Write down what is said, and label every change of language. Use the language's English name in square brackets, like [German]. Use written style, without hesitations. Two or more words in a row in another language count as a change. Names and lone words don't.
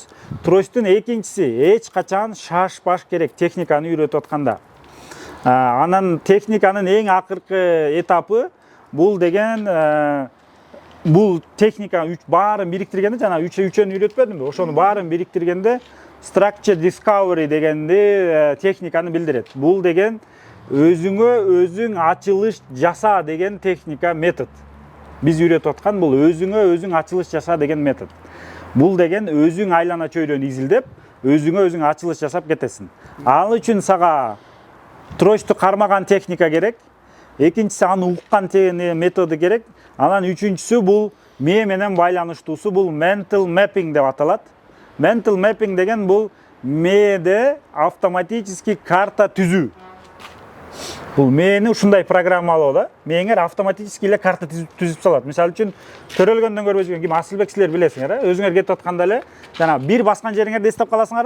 [Kyrgyz] Тростун экинчиси эч качан шашпаш керек техниканы үйрөтүп атканда. Анан техниканын эң акыркы этапы бул деген бул техника баарын бириктиргенде, жана үчөнү үйрөтпөдүмбү? Ошону баарын бириктиргенде [English] structure discovery [Kyrgyz] дегенди техниканы билдирет. Бул деген өзүңө өзүң ачылыш жаса деген техника, метод. Биз үйрөтүп аткан бул өзүңө өзүң ачылыш жаса деген метод. Бул деген өзүң айлана чөйрөнү изилдеп, өзүңө өзүң ачылыш жасап кетесиң. Ал үчүн сага тросту кармаган техника керек. Экинчиси аны уккан методу керек. Анан үчүнчүсү бул мээ менен байланыштуусу, бул [English] mental mapping [Kyrgyz] деп аталат. [English] Mental mapping [Kyrgyz] деген бул мээде автоматически карта түзүү. Бул мээни ушундай программалоо да. Мээңер автоматически эле карта түзүп салат. Мисалы үчүн төрөлгөндөн көрбөйсүң, ким Асылбек силер билесиңер, өзүңөр кетип атканда эле жана бир баскан жериңерди эстеп каласыңарбы?